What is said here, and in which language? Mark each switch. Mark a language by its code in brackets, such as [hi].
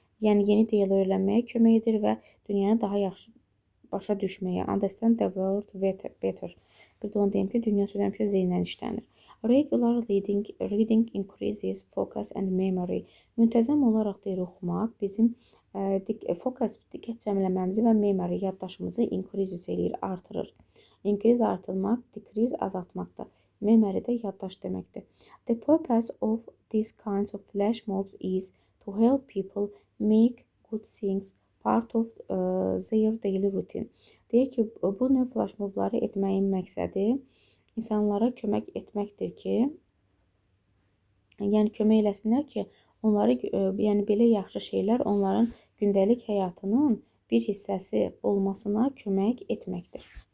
[az] Yəni yeni ideyalar öyrənməyə kömək edir və dünyanı daha yaxşı başa düşməyə. [en] Understand the world better. [az] Bir də onu deyim ki, dünya sözü həmişə zeynlə işlənir. [en] Regular reading increases focus and memory. [az] Müntəzəm olaraq deyir oxumaq bizim diqqət cəmləməmizi və memory yaddaşımızı increase eləyir, artırır. Increase artırmaq, decrease azaltmaqdır. Memory də yaddaş deməkdir. [en] The purpose of these kinds of flash mobs is to help people make good things part of their daily routine. [az] Deyir ki, bu növ flash mobları etməyin məqsədi insanlara kömək etməkdir ki, yəni kömək eləsinlər ki, onları yəni belə yaxşı şeylər onların gündəlik həyatının bir hissəsi olmasına kömək etməkdir.